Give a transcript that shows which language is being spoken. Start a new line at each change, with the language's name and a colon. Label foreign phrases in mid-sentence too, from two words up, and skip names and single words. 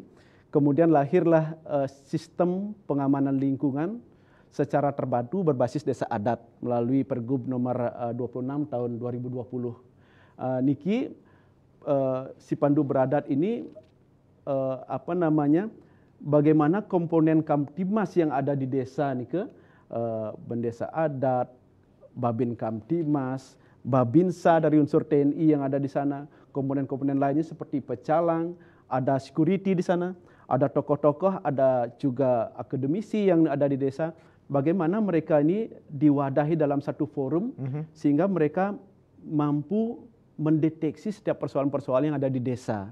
Indonesian: Kemudian lahirlah sistem pengamanan lingkungan secara terpadu berbasis desa adat melalui Pergub nomor 26 tahun 2020. Niki, si pandu beradat ini bagaimana komponen Kamtibmas yang ada di desa nih bendesa adat, Babin Kamtibmas, Babinsa dari unsur TNI yang ada di sana, komponen-komponen lainnya seperti pecalang, ada security di sana, ada tokoh-tokoh, ada juga akademisi yang ada di desa. Bagaimana mereka ini diwadahi dalam satu forum sehingga mereka mampu mendeteksi setiap persoalan-persoalan yang ada di desa.